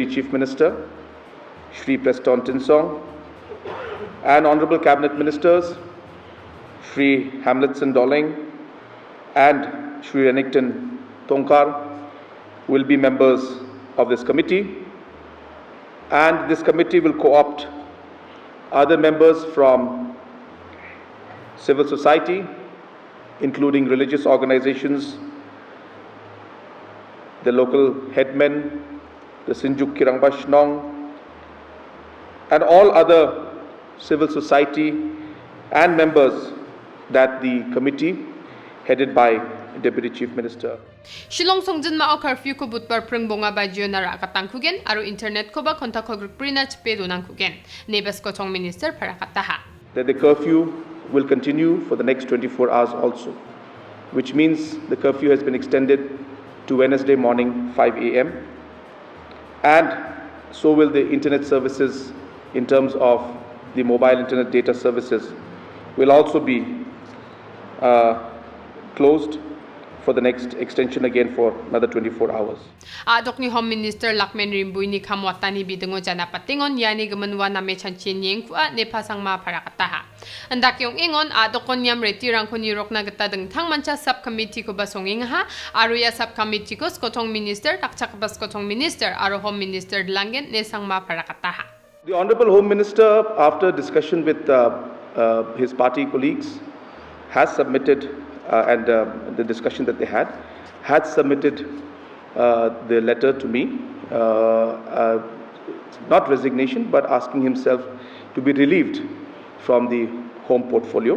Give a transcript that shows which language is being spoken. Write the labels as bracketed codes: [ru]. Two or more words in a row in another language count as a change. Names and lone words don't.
[en] Chief Minister Shri Preston Tinsong and Honorable Cabinet Ministers Shri Hamletson Doling and Shri Renington Tonkar will be members of this committee, and this committee will co-opt other members from civil society, including religious organizations, the local headmen, the Sinjuk Kirang Bashnong, and all other civil society and members that the committee headed by Deputy Chief Minister. [grt] Shillong Songjan mao curfew ko butbar preng bonga ba jio nara katangkugen aro internet ko ba kontak ko prina chpe donangkugen nebas ko tong minister para kataha. [en] That the curfew will continue for the next 24 hours also, which means the curfew has been extended to Wednesday morning 5 a.m. and so will the internet services in terms of the mobile internet data services will also be closed for the next extension again for another 24 hours. [grt] Adok ni Home Minister Lakmen Rimbuy ni kamwatani bidengo jana patingon yani gamanwa na mechanchin yeng kuat ne pasang ma para kataha. Andak yung ingon adok kon yam retirang kon yurok na gata dengtang mancha subcommittee ko basonging ha aruya subcommittee ko skotong minister takchak bas skotong minister aro [en] Home Minister [grt] langen ne sang ma para kataha. [en] The Honorable Home Minister, after discussion with his party colleagues, has submitted and the discussion that they had submitted the letter to me, not resignation, but asking himself to be relieved from the home portfolio.